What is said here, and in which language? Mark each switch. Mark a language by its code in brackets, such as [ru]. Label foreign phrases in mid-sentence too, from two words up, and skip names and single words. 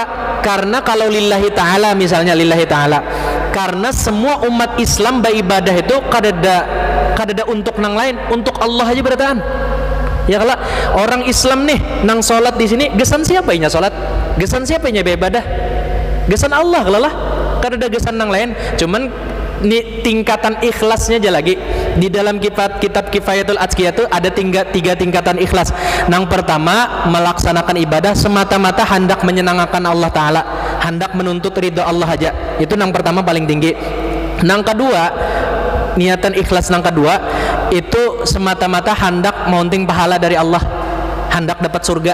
[bjn] Karena kalau [ar] lillahi ta'ala, [bjn] misalnya [ar] lillahi ta'ala, [bjn] karena semua umat Islam beribadah itu kadada untuk nang lain, untuk Allah aja berataan. Ya, kalau orang Islam nih nang sholat di sini, gesan siapa inya sholat? Gesan siapa inya beribadah? gesan Allah lah kada ada gesan nang lain, cuman ini tingkatan ikhlasnya aja lagi. [id] Di dalam kitab Kifayatul Atqiyah itu ada tiga tingkatan ikhlas. Yang pertama, melaksanakan ibadah semata-mata hendak menyenangkan Allah Ta'ala, hendak menuntut ridho Allah aja. Itu yang pertama paling tinggi. Yang kedua, niatan ikhlas yang kedua itu semata-mata hendak mounting pahala dari Allah, hendak dapat surga.